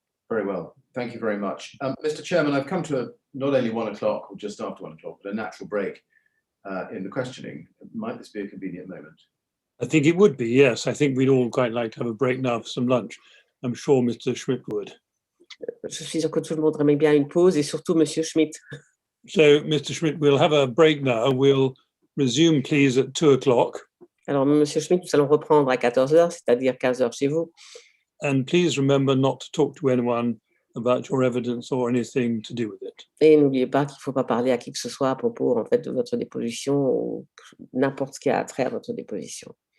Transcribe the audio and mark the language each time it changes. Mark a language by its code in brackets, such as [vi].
[en] Very well. Thank you very much. Mr. Chairman, I've come to not only 1 o'clock or just after 1 o'clock, but a natural break in the questioning. Might this be a convenient moment? I think it would be, yes. I think we'd all quite like to have a break now for some lunch. I'm sure Mr. Schmidt would. [fr] Je suis sûr que tout le monde aimerait bien une pause, et surtout Monsieur Schmidt. [en] So, Mr. Schmidt, we'll have a break now. We'll resume, please, at 2 o'clock. [fr] Alors, Monsieur Schmidt, nous allons reprendre à 14h, c'est-à-dire 15h chez vous. [en] And please remember not to talk to anyone about your evidence or anything to do with it. [fr] Et n'oubliez pas qu'il ne faut pas parler à qui que ce soit à propos, en fait, de votre déposition ou n'importe ce qui a trait à votre déposition.